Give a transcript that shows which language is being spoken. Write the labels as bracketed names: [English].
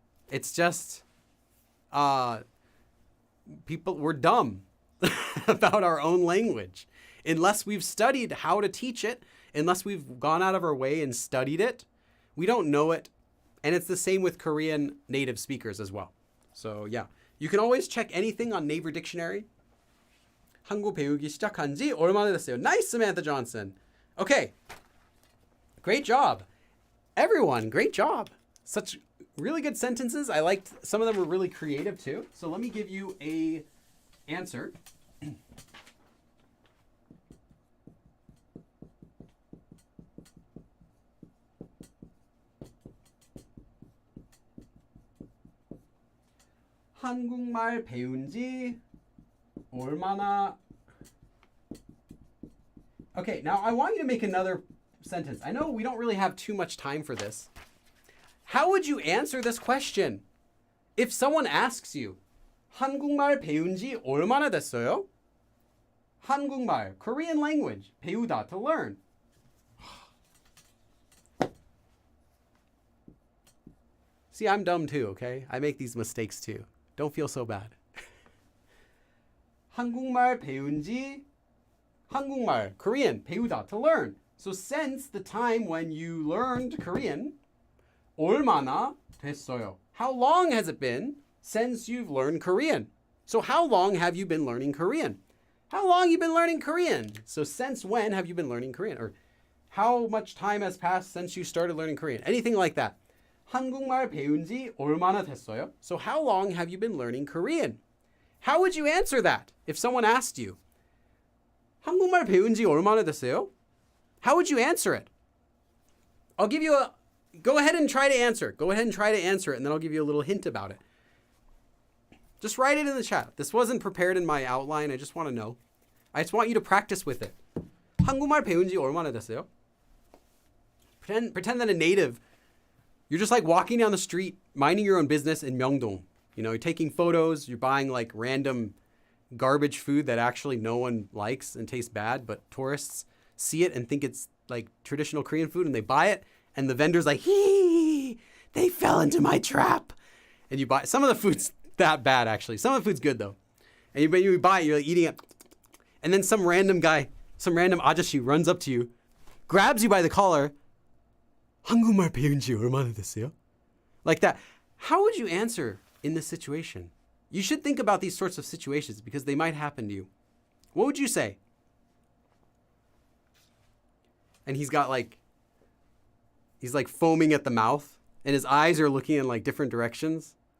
[English] It's just, we're dumb about our own language. Unless we've studied how to teach it, unless we've gone out of our way and studied it, we don't know it. And it's the same with Korean native speakers as well. So yeah, you can always check anything on Naver Dictionary. [Korean] 한국 배우기 시작한 지 얼마나 됐어요? [English] Nice, Samantha Johnson. Okay. Great job. Everyone, great job. Such really good sentences. I liked, some of them were really creative too. So let me give you a answer. [Korean] 한국말 배운 지 얼마나... [English] Okay, now I want you to make another sentence. I know we don't really have too much time for this. How would you answer this question? If someone asks you, [Korean] 한국말 배운 지 얼마나 됐어요? [English] 한국말, Korean language, 배우다, to learn. See, I'm dumb too, okay? I make these mistakes too. Don't feel so bad. 한국말 배운 지, 한국말, Korean, 배우다, to learn. So since the time when you learned Korean, [Korean] 얼마나 됐어요? [English] How long has it been since you've learned Korean? So how long have you been learning Korean? How long have you been learning Korean? So since when have you been learning Korean? Or how much time has passed since you started learning Korean? Anything like that. [Korean] 한국말 배운 지 얼마나 됐어요? [English] So how long have you been learning Korean? How would you answer that if someone asked you? [Korean] 한국말 배운 지 얼마나 됐어요? [English] How would you answer it? I'll give you a... Go ahead and try to answer. Go ahead and try to answer it, and then I'll give you a little hint about it. Just write it in the chat. This wasn't prepared in my outline. I just want to know. I just want you to practice with it. [Korean] 한국말 배운 지 얼마나 됐어요? [English] Pretend that a native... You're just like walking down the street, minding your own business in Myeongdong. You know, you're taking photos, you're buying like random garbage food that actually no one likes and tastes bad, but tourists see it and think it's like traditional Korean food and they buy it. And the vendor's like, hee, they fell into my trap. And you buy, some of the food's that bad actually. Some of the food's good though. And you buy it, you're like eating it. And then some random guy, some random ajashi runs up to you, grabs you by the collar. [Korean] 한국말 배운 지 얼마나 됐어요? [English] Like that. How would you answer in this situation? You should think about these sorts of situations because they might happen to you. What would you say? And he's like foaming at the mouth and his eyes are looking in like different directions.